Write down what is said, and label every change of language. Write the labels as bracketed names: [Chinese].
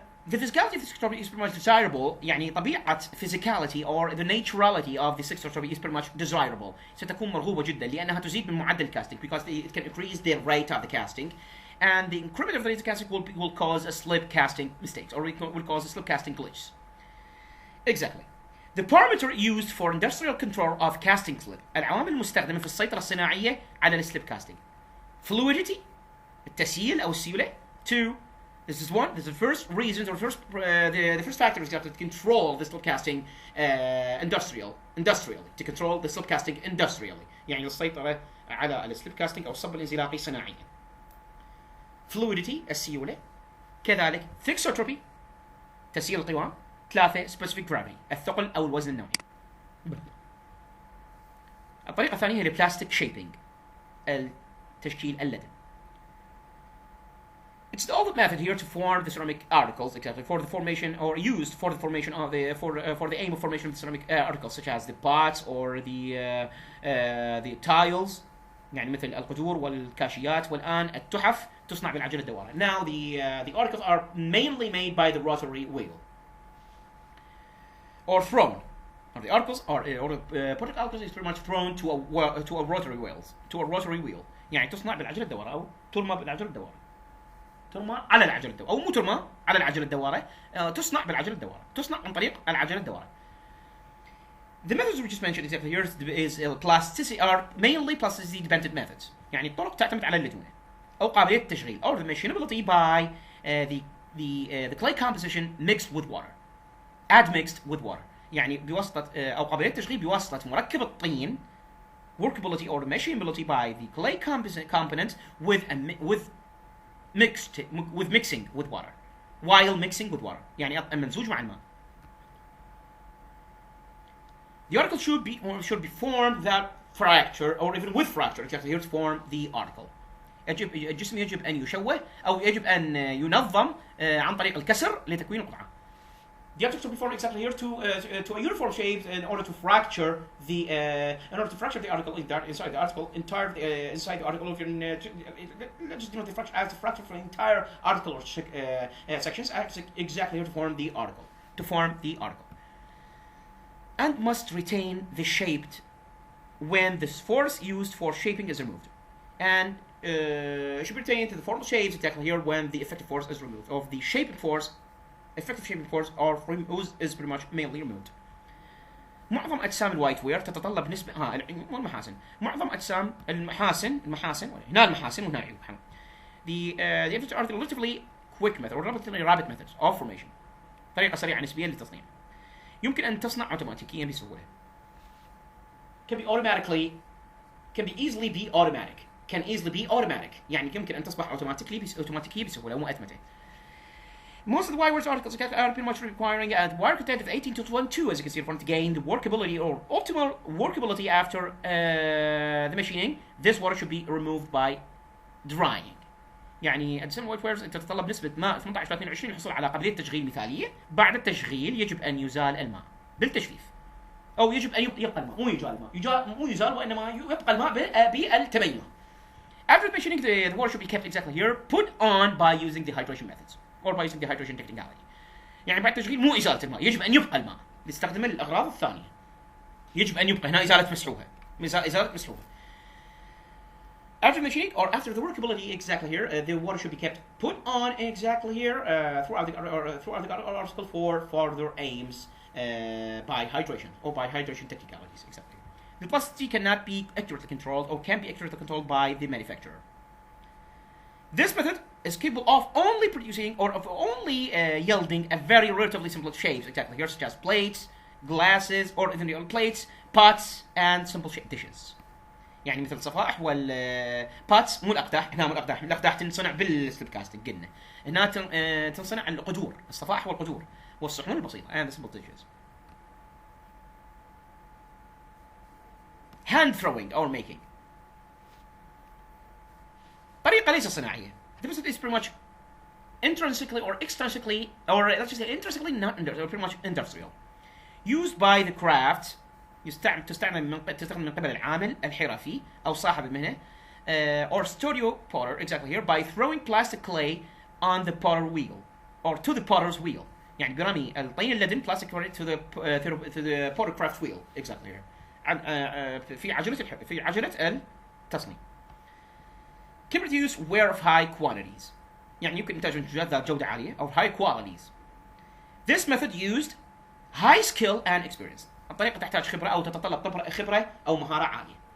[English] The physicality of the thixotropy is pretty much desirable. [Arabic] يعني طبيعة [English] physicality or the naturality of the thixotropy is pretty much desirable. [Arabic] ستكون مرغوبة جدا لأنها تزيد من معدل الكاستنج [English] because it can increase the rate of the casting, and the increment of the rate of casting will cause a slip casting mistakes or will cause a slip casting glitch. Exactly. The parameter used for industrial control of casting slip. [Arabic] العوامل المستخدمة في السيطرة الصناعية على السليب casting. Fluidity التسييل أو السيولة. 2. [English] This is the first reason, or the first factor is to control the slip casting industrially. To control the slip casting industrially. [Arabic] يعني السيطرة على السليب كاستنج أو الصب الانزلاقي صناعيا. Fluidity السيولة. كذلك thixotropy تسييل القوام. 3. specific gravity الثقل أو الوزن النوعي. الطريقة الثانية هي البلاستيك شيبينج التشكيل اللدن. [English] It's the old method here to form the ceramic articles exactly for the formation or used for the formation of the for the aim of formation of the ceramic articles such as the pots or the tiles [Arabic] يعني مثل القدور والكاشيات, والآن التحف تصنع بالعجلة الدوارة. [English] Now the articles are mainly made by the rotary wheel or thrown. Or the articles or the product articles is pretty much thrown to a rotary wheel [Arabic] يعني تصنع بالعجلة الدوارة [English] أو ترمى بالعجلة الدوارة. [Arabic] ترمى على العجلة الدوارة أو مو ترمى على العجلة الدوارة, تصنع بالعجلة الدوارة, تصنع عن طريق العجلة الدوارة. [English] The methods we just mentioned exactly here is plasticity are mainly plasticity dependent methods. [Arabic] يعني الطرق تعتمد على اللدونة أو قابلية التشغيل [English] or the machinability by the clay composition mixed with water. Admixed with water. [Arabic] يعني بواسطة أو قابلية التشغيل بواسطة مركب الطين, [English] workability or machinability by the clay component with mixing with water. While mixing with water [Arabic] يعني منزوج مع الماء. [English] The article should be formed without fracture or even with fracture exactly here to form the article. [Arabic] الجسم يجب أن يشوه أو يجب أن ينظم عن طريق الكسر لتكوين القطعة. [English] The object should be formed exactly here to a uniform shape in order to fracture the article inside the article inside the article. Let's just denote the fracture as the fracture for the entire article or sections exactly here to form the article. And must retain the shaped when the force used for shaping is removed, and should be retained to the formal shapes exactly here when the effective force is removed. Of the shaping force, effective shaping force is pretty much mainly removed. [Arabic] معظم أجسام الوايت وير تتطلب نسبة المحاسن. معظم أجسام المحاسن هنا المحاسن وهنا العيوب. [English] The efforts are the relatively quick method or relatively rapid methods of formation. [Arabic] طريقة سريعة نسبيا للتصنيع. يمكن أن تصنع أوتوماتيكيا بسهولة. [English] Can be easily be automatic. can easily be automatic. [Arabic] يعني يمكن أن تصبح أوتوماتيكية بسهولة ومؤتمتة. [English] Most of the WireWorks articles are pretty much requiring a wire content of 18 to 22, as you can see in front, to gain the workability or optimal workability after the machining. This water should be removed by drying. [Arabic] يعني أجسام الوايرز أنت تتطلب نسبة ماء 18 ل 22 للحصول على قابلية تشغيل مثالية. بعد التشغيل يجب أن يزال الماء بالتجفيف. أو يجب أن يبقى الماء، مو يزال الماء، مو يزال وإنما يبقى الماء بالتميم. [English] After machining, the water should be kept exactly here, put on by using the hydration methods or by using the hydration technicality. [Arabic] يعني بعد التشغيل مو إزالة الماء، يجب أن يبقى الماء نستخدمه للأغراض الثانية. يجب أن يبقى هنا إزالة مسحوبة، إزالة مسحوبة. [English] After machining or after the workability exactly here, the water should be kept put on exactly here throughout the article for further aims by hydration or by hydration technicalities exactly. The plasticity cannot be accurately controlled or can be accurately controlled by the manufacturer. This method is capable of only producing or of only yielding a very relatively simple shapes exactly here, such as plates, glasses, or even plates, pots, and simple shaped dishes. [Arabic] يعني مثل الصفائح والباتس، مو الأقداح. هنا مو الأقداح، الأقداح تنصنع بالسليب كاستنج قلنا. هنا تنصنع القدور، الصفائح والقدور والصحون البسيطة [English] and the simple dishes. Hand throwing or making. [Arabic] طريقة ليس صناعية. [English] The method is pretty much intrinsically or extrinsically, or let's just say intrinsically not industrial, pretty much industrial. Used by the craft. [Arabic] تستخدم من قبل العامل الحرفي أو صاحب المهنة [English] or studio potter exactly here by throwing plastic clay on the potter wheel or to the potter's wheel. [Arabic] يعني برمي الطين اللدن [English] plastic clay to the potter craft wheel exactly here. [Arabic] في عجلة التصنيع. [English] Can produce ware of high quantities. [Arabic] يعني يمكن إنتاج منتجات ذات جودة عالية أو [English] high qualities. This method used high skill and experience. [Arabic] الطريقة تحتاج خبرة أو تتطلب خبرة أو مهارة عالية.